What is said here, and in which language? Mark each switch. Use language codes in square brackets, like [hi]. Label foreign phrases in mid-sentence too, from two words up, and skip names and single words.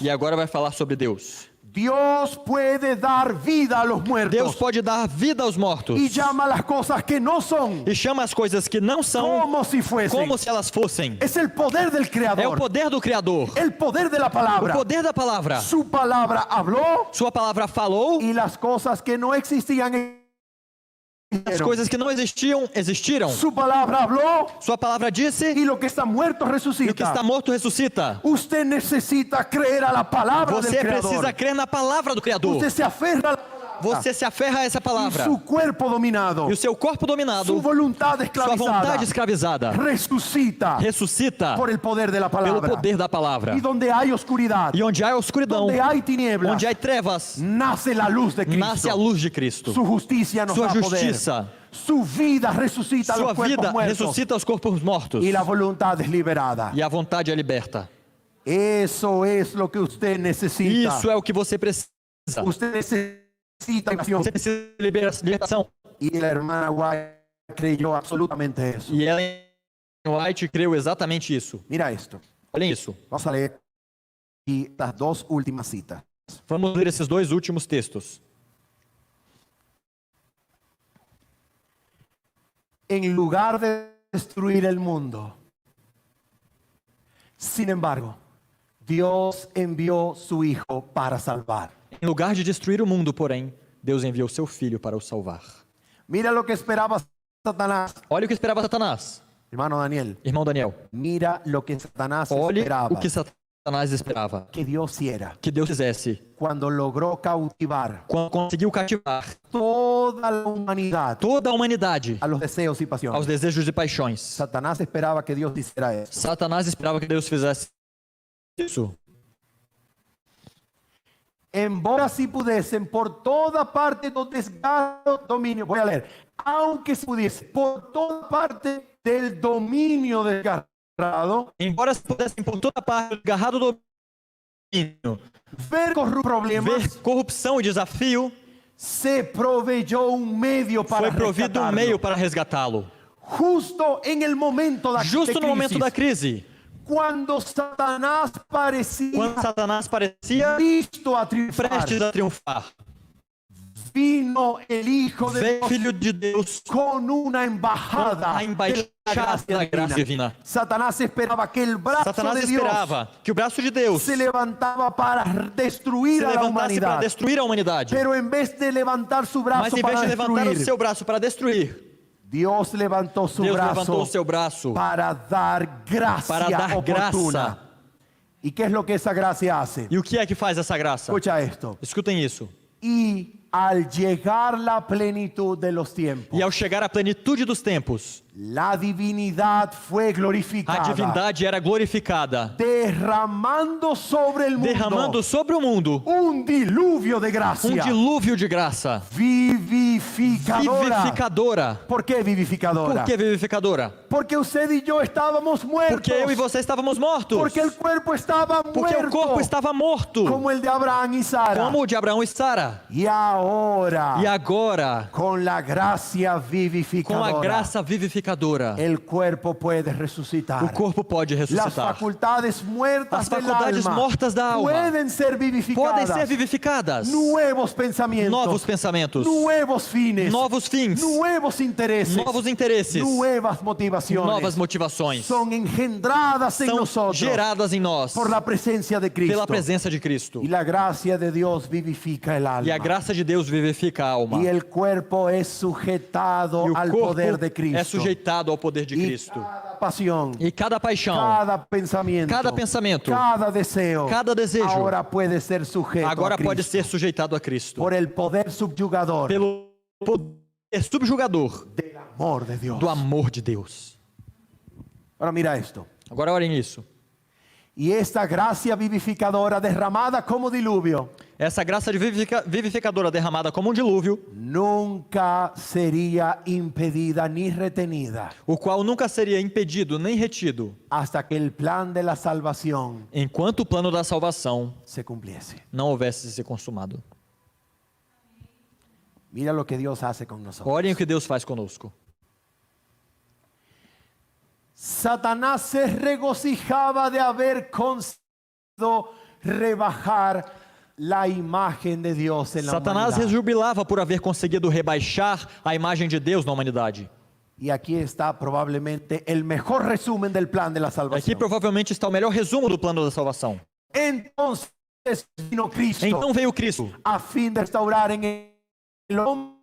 [pt] E agora vai falar sobre Deus. [es] Dios puede dar vida a los muertos. [pt] Deus pode dar vida aos mortos. [es] Y llama las cosas que no son [pt] E chama as coisas que não são [es] como si fuesen. [pt] como se elas fossem. [es] Es el poder del [pt] É o [es] Creador. [pt] poder do Criador. [es] El poder de la [pt] O [es] palabra. [pt] poder da palavra. [es] Su palabra habló [pt] Sua palavra falou, [es] y las cosas que no existían [pt] as [es] existieron. [pt] coisas que não existiam, existiram. [es] Su palabra habló [pt] Sua palavra disse, [es] y lo que está muerto [pt] e o que [es] resucita. [pt] está morto ressuscita. [es] Usted necesita creer a la palabra [pt] Você [es] del Creador. [pt] precisa crer na palavra do Criador. [es] Usted se aferra a la palabra. [pt] Você se aferra a essa [es] Y [pt] palavra. [es] su cuerpo dominado, [pt] E o seu corpo dominado, [es] su voluntad [pt] sua [es] esclavizada, [pt] vontade escravizada, [es] resucita [pt] ressuscita [es] por el poder de la [pt] pelo [es] palabra. [pt] poder da palavra. [es] Y donde hay oscuridad, [pt] E onde há escuridão, [es] donde hay tinieblas, [pt] onde há trevas, [es] nace la luz de Cristo. [pt] nasce a luz de Cristo. [es] Su justicia nos [pt] Sua [es] da poder. [pt] justiça, [es] Su vida resucita [pt] sua [es] los cuerpos [pt] vida [es] muertos. [pt] ressuscita os corpos mortos. [es] Y la voluntad es liberada. [pt] E a vontade é liberta. [es] Eso es lo que usted necesita. [pt] Isso é o que você precisa. [es] Usted necesita liberación. [pt] Você precisa de libertação. [es] Y la hermana White creyó absolutamente eso. [pt] E Ellen White creu exatamente isso. [es] Mira esto. [pt] Olhem isso. [es] Vamos a leer aquí las dos últimas citas. [pt] Vamos ler esses dois últimos textos. [es] En lugar de destruir el mundo, sin embargo, Dios envió su Hijo para salvar. [pt] Em lugar de destruir o mundo, porém, Deus enviou seu filho para o salvar. [es] Mira lo que esperaba Satanás. [pt] Olha o que esperava Satanás. [es] Hermano Daniel, [pt] Irmão Daniel, [es] mira lo que Satanás [pt] olhe [es] esperaba [pt] o que Satanás esperava. [es] que Dios hiciera [pt] Que Deus fizesse. [es] cuando logró cautivar [pt] Quando conseguiu cativar [es] toda la humanidad [pt] toda a humanidade [es] a los deseos y [pt] aos [es] pasiones. [pt] desejos e paixões. [es] Satanás esperaba que Dios hiciera eso. [pt] Satanás esperava que Deus fizesse isso. [es] Embora si pudiesen por toda parte do desgarro dominio, voy a leer, aunque se pudiese por toda parte del dominio desgarrado, [pt] Embora se pudessem por toda parte agarrado do domínio, [es] ver problemas, [pt] ver corrupção e desafio, [es] se proveyó un medio para [pt] foi provido um [es] rescatarlo. [pt] meio para resgatá-lo. [es] justo en el momento de [pt] Justo no momento da crise, [es] cuando Satanás parecía [pt] quando Satanás parecia [es] listo a triunfar, [pt] prestes a triunfar, [es] vino el Hijo de [pt] veio [es] Dios [pt] Filho de Deus [es] con una embajada [pt] a embaixada da graça divina. [es] Satanás esperaba que el brazo [pt] Satanás [es] de Dios [pt] esperava que o braço de Deus [es] se levantaba para [pt] se [es] destruir a la [pt] levantasse para [es] humanidad. [pt] destruir a humanidade. [es] Pero en vez de levantar su [pt] Mas [es] brazo [pt] em vez [es] para [pt] de levantar o [es] destruir, [pt] seu braço para destruir, [es] Dios levantó su [pt] Deus levantou [es] brazo [pt] o seu braço [es] para dar gracia [pt] para dar [es] oportuna. [pt] graça. [es] ¿Y qué es lo que esa gracia hace? [pt] E o que é que faz essa graça? [es] Escucha esto. [pt] Escutem isso. [es] Y al llegar la plenitud de los tiempos, [pt] E ao chegar à plenitude dos tempos, [es] la divinidad fue [pt] a [es] glorificada, [pt] divindade era glorificada, [es] derramando sobre el mundo [pt] derramando sobre o mundo [es] un diluvio de [pt] um [es] gracia [pt] dilúvio de graça [es] vivificadora. [pt] vivificadora. [es] ¿Por qué vivificadora? [pt] Por que vivificadora? [es] Porque usted y yo estábamos muertos. [pt] Porque eu e você estávamos mortos. [es] Porque el cuerpo estaba [pt] Porque o [es] muerto. [pt] corpo estava morto, [es] Como el de Abraham y Sara. [pt] como o de Abraão e Sara. [es] Y ahora, [pt] E agora, [es] con la gracia [pt] com [es] vivificadora, [pt] a graça vivificadora, [es] el cuerpo puede resucitar. [pt] o corpo pode [es] Las [pt] ressuscitar. [es] facultades muertas [pt] As [es] del [pt] faculdades [es] alma [pt] mortas da alma [es] pueden ser [pt] podem [es] vivificadas. [pt] ser vivificadas. [es] Nuevos pensamientos, [pt] Novos pensamentos, [es] nuevos fines, [pt] novos fins, [es] nuevos intereses, [pt] novos interesses, [es] nuevas motivaciones [pt] novas motivações [es] son engendradas en [pt] são [es] nosotros [pt] geradas em nós [es] por la presencia de Cristo. [pt] pela presença de Cristo. [es] Y la gracia de Dios vivifica el alma. [pt] E a graça de Deus vivifica a alma. [es] Y el cuerpo es sujetado [pt] E o [es] al [pt] corpo [es] poder de Cristo. [pt] é sujeitado ao poder de [es] Y [pt] Cristo. [es] cada pasión, [pt] E cada paixão, [es] cada pensamiento, cada deseo, [pt] cada desejo, [es] ahora puede ser sujeto [pt] agora [es] a Cristo [pt] pode ser sujeitado a Cristo. [es] por el poder subyugador [pt] Pelo poder subjugador [es] del amor de Dios. [pt] do amor de Deus. [es] Ahora mira esto. [pt] Agora olhem isso. [es] Y esta gracia vivificadora derramada como diluvio [pt] Essa graça de vivificadora derramada como um dilúvio, [es] nunca sería impedida ni retenida [pt] o qual nunca seria impedido nem retido, [es] hasta que el plan de la salvación [pt] enquanto o plano da salvação [es] se cumpliese. [pt] não houvesse se consumado. [es] Mira lo que Dios hace con nosotros. [pt] Olhem o que Deus faz conosco. [es] Satanás se regocijaba de haber conseguido rebajar la imagen de Dios en la [pt] Satanás [es] humanidad. [pt] rejubilava por haver conseguido rebaixar a imagem de Deus na humanidade. [es] Y aquí está probablemente el mejor resumen del plan de la [pt] Aqui [es] salvación. [pt] provavelmente está o melhor resumo do plano da salvação. [es] Entonces vino Cristo [pt] Então veio Cristo, [es] a fin de restaurar en el hombre